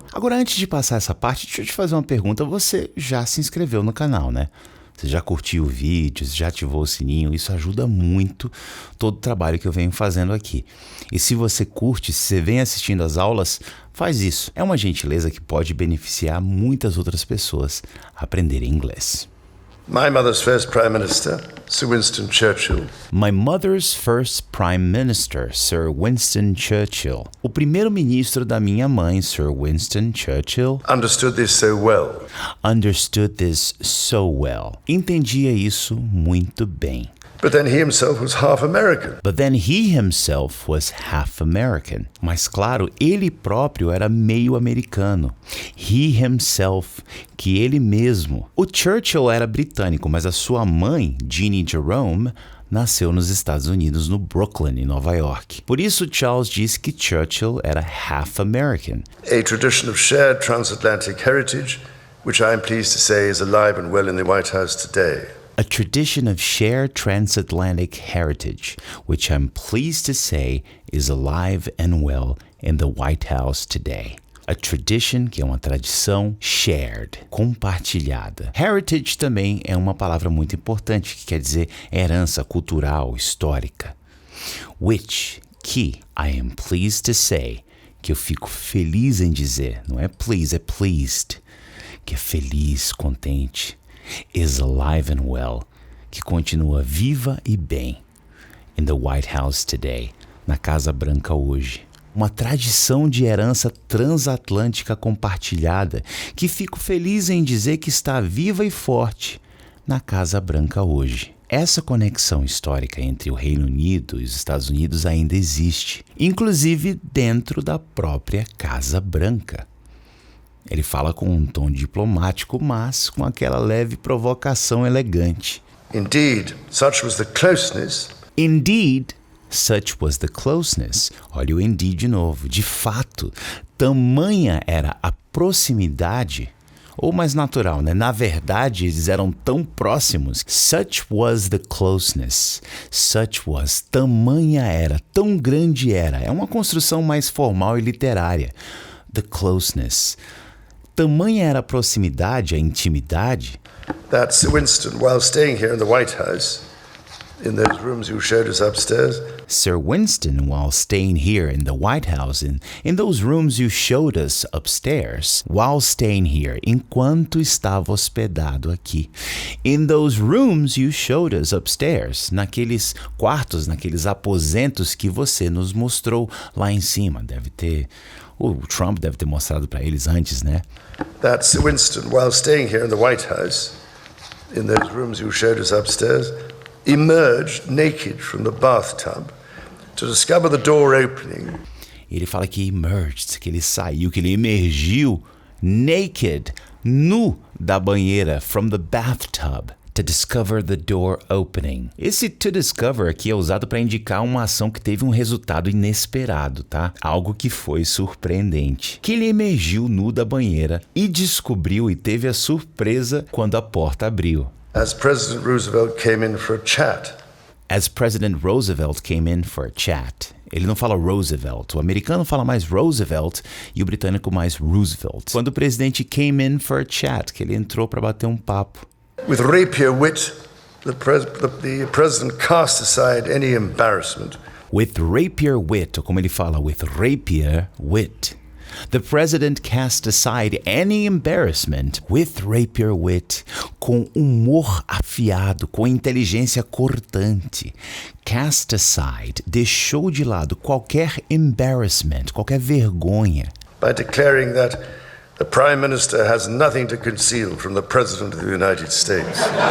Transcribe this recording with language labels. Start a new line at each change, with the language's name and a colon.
Portuguese: Agora, antes de passar essa parte, deixa eu te fazer uma pergunta. Você já se inscreveu no canal, né? Você já curtiu o vídeo, já ativou o sininho, isso ajuda muito todo o trabalho que eu venho fazendo aqui. E se você curte, se você vem assistindo as aulas, faz isso. É uma gentileza que pode beneficiar muitas outras pessoas a aprenderem inglês.
English: My mother's first Prime Minister, Sir Winston Churchill, My mother's first prime minister, Sir Winston Churchill.
Portuguese: O primeiro-ministro da minha mãe, Sir Winston Churchill,
English: understood this so well. understood this so well.
Portuguese: Entendia isso muito bem.
English: But then he himself was half American. But then he himself was half American.
Portuguese: Mas claro, ele próprio era meio americano.
English: He himself,
Portuguese: que ele mesmo. O Churchill era britânico, mas a sua mãe, Jeannie Jerome, nasceu nos Estados Unidos, no Brooklyn, em Nova York. Por isso, Charles disse que Churchill era
English: half American. A tradition of shared transatlantic heritage, which I am pleased to say is alive and well in the White House today. A tradition of shared transatlantic heritage, which I'm pleased to say is alive and well in the White House today. A tradition,
Portuguese: que é uma tradição,
English: shared,
Portuguese: compartilhada. Heritage também é uma palavra muito importante, que quer dizer herança cultural, histórica.
English: Which,
Portuguese: que,
English: I am pleased to say,
Portuguese: que eu fico feliz em dizer, não é
English: please,
Portuguese: é
English: pleased,
Portuguese: que é feliz, contente.
English: Is alive and well,
Portuguese: que continua viva e bem.
English: In the White House today,
Portuguese: na Casa Branca hoje. Uma tradição de herança transatlântica compartilhada, que fico feliz em dizer que está viva e forte na Casa Branca hoje. Essa conexão histórica entre o Reino Unido e os Estados Unidos ainda existe, inclusive dentro da própria Casa Branca. Ele fala com um tom diplomático, mas com aquela leve provocação elegante.
English: Indeed, such was the closeness. Indeed, such was the closeness.
Portuguese: Olha o indeed de novo. De fato, tamanha era a proximidade, ou mais natural, né? Na verdade, eles eram tão próximos.
English: Such was the closeness. Such was,
Portuguese: tamanha era, tão grande era. É uma construção mais formal e literária.
English: The closeness.
Portuguese: Tamanha era a proximidade, a intimidade,
English: That Sir Winston, while staying here in the White House, in those rooms you showed us upstairs, Sir Winston, while staying here in the White House, in those rooms you showed us upstairs, while staying here,
Portuguese: enquanto estava hospedado aqui.
English: In those rooms you showed us upstairs,
Portuguese: naqueles quartos, naqueles aposentos que você nos mostrou lá em cima. O Trump deve ter mostrado para eles antes, né?
English: that Sir Winston, while staying here in the White House, in those rooms you showed us upstairs, emerged naked from the bathtub to discover the door opening.
Portuguese: Ele fala que
English: emerged,
Portuguese: que ele saiu, que ele emergiu
English: naked,
Portuguese: nu da banheira,
English: from the bathtub, to discover the door opening.
Portuguese: Esse
English: to discover
Portuguese: aqui é usado para indicar uma ação que teve um resultado inesperado, tá? Algo que foi surpreendente. Que ele emergiu nu da banheira e descobriu e teve a surpresa quando a porta abriu.
English: As President Roosevelt came in for a chat. As President Roosevelt came in for a chat.
Portuguese: Ele não fala Roosevelt. O americano fala mais Roosevelt e o britânico mais Roosevelt. Quando o presidente
English: came in for a chat,
Portuguese: que ele entrou para bater um papo.
English: With rapier wit, the president cast aside any embarrassment. With rapier wit,
Portuguese: ou como ele fala,
English: with rapier wit. The president cast aside any embarrassment with rapier wit,
Portuguese: com humor afiado, com inteligência cortante.
English: Cast aside,
Portuguese: deixou de lado qualquer
English: embarrassment,
Portuguese: qualquer vergonha.
English: By declaring that The Prime Minister has nothing to conceal from the President of the United States.